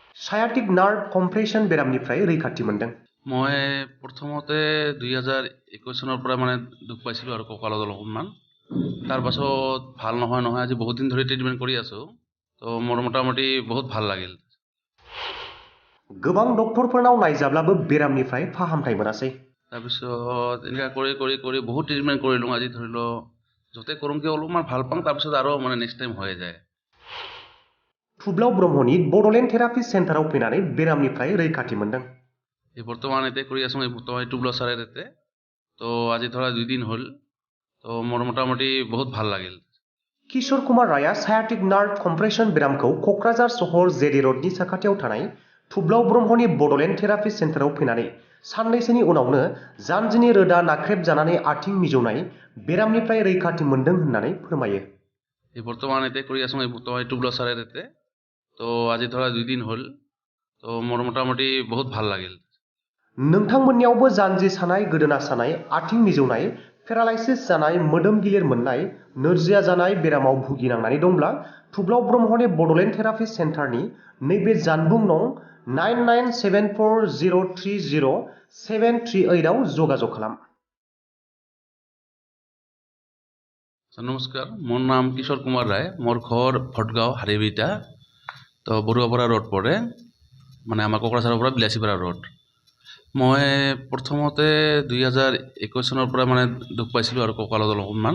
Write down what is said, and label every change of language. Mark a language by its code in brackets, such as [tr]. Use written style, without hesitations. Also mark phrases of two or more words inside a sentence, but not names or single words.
[en] sciatic nerve compression [brx] बेरामनिफ्राय रैखाथि मोनदों। [as] মই প্ৰথমতে 2021 চনৰ পৰা মানে দুখ পাইছিলোঁ আৰু কঁকালত অলপমান। তাৰ পাছত ভাল নহয় আজি বহুত দিন ধৰি ট্ৰিটমেণ্ট কৰি আছোঁ। তো মোৰ মোটামুটি বহুত ভাল লাগিল। [brx] गोबां डक्टरफोरनाव नायजाब्लाबो बेरामनिफ्राय फाहामथाय मोनासै। [as] তাৰপিছত এনেকুৱা কৰি বহুত ট্ৰিটমেণ্ট কৰিলোঁ। আজি ধৰি লওক য'তে কৰোঁ কিয় অলপমান ভাল পাওঁ, তাৰপিছত আৰু মানে [en] next time [as] হৈ যায়। [brx] थुब्लाव ब्रह्मनि बड'लेण्ड थेरापि सेन्टाराव फैनानै बेरामनिफ्राय रैखाथि मोनदों। [as] এই বৰ্তমান এতিয়া কৰি আছোঁ, এই বৰ্তমান টুবলা চাৰে ইয়াতে। তো আজি ধৰা 2 দিন হ'ল। তো মোৰ মোটামুটি বহুত ভাল লাগিল। [brx] किशोर कुमार राया [en] sciatic nerve compression [brx] बेरामखौ क'क्राझार सहर जेडी रडनि साखाथियाव थानाय थुब्लाव ब्रह्मनि बड'लेण्ड थेरापि सेन्टाराव फैनानै साननैसोनि उनावनो जानजिनि रोदा नाख्रेबजानानै आथिं मिजौनाय बेरामनिफ्राय रैखाथि मोनदों होननानै फोरमायो। [as] এই বৰ্তমান এতিয়া কৰি আছোঁ, এই বৰ্তমান টুবলা চাৰে ইয়াতে। তো আজি ধৰা 2 দিন হ'ল। তো মোৰ মোটামুটি বহুত ভাল লাগিল। [brx] नोंथांमोननियावबो जानजि सानाय, गोदोना सानाय, आथिं मिजौनाय, पेरालाइसिस जानाय, मोदोम गिलिर मोननाय, नोरजिया जानाय बेरामाव भुगिनांनानै दंब्ला थुब्लाव ब्रह्मनि बड'लेण्ड थेरापि सेन्टारनि नैबे जानबुं नं 9974030738 आव जगाजग खालाम। [as] নমস্কাৰ, মোৰ নাম কিশোৰ কুমাৰ ৰায়। মোৰ ঘৰ ভটগাঁও হাৰিবিটা। তো বৰুৱাপাৰা ৰোড পৰে, মানে আমাৰ কোকৰাঝাৰৰ পৰা বিলাসীপাৰা ৰোড। মই প্ৰথমতে 2021 চনৰ পৰা মানে দুখ পাইছিলোঁ আৰু কঁকালত অলপমান।